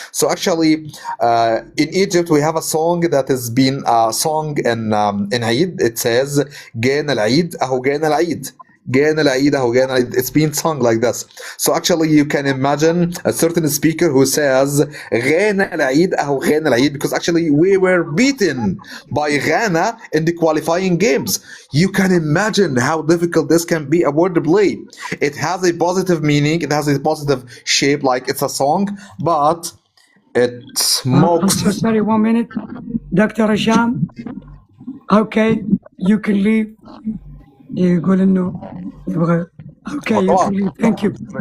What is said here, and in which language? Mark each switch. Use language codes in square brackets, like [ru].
[en] So actually, in Egypt we have a song that has been sung in Ayedh. It says [ar] جانا العيد أهو جانا العيد. [en] It's been sung like this. So actually you can imagine a certain speaker who says [ar] غانا العيد أهو غانا العيد, [en] because actually we were beaten by Ghana in the qualifying games. You can imagine how difficult this can be, a word to play. It has a positive meaning, it has a positive shape like it's a song, but it mocks. I'm so sorry, 1 minute. Dr. Hisham, okay, you can leave. [ar] يقول انه يبغى اوكي يقول [en] Thank you.